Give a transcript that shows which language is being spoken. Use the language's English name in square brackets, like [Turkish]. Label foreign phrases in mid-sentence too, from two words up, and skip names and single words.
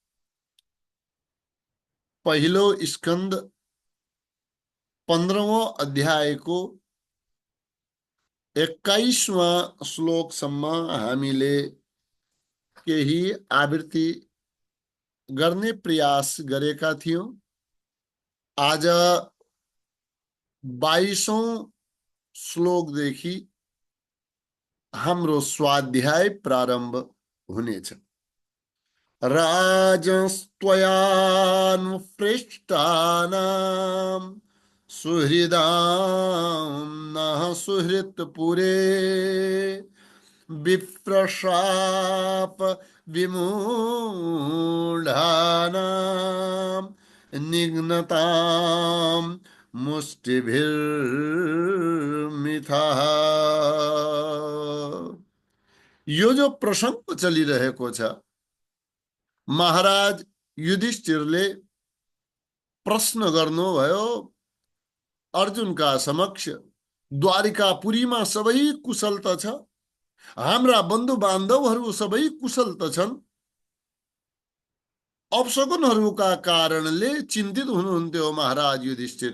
[Nepali] पहिलो स्कन्द 15औं अध्यायको 21वां श्लोकसम्म हामीले केही आवृत्ति गर्ने प्रयास गरेका थियौं। आज 22औं श्लोकदेखि हाम्रो स्वाध्याय प्रारम्भ हुनेछ। [Sanskrit] राजस्त्वयानुपृष्टानां सुहृदां नः सुहृत्पुरे विप्रशाप विमूढानां निघ्नतां मुष्टिभिर्मिथः। [Nepali] यो जो प्रसंग चलिरहेको छ, महाराज युधिष्ठिरले प्रश्न गर्नुभयो अर्जुनका समक्ष, द्वारिकापुरीमा सबै कुशल त छ, हाम्रा बन्धु बान्धवहरू सबै कुशल त छन्, अपशकुनहरूका कारणले चिन्तित हुनुहुन्थ्यो महाराज युधिष्ठिर।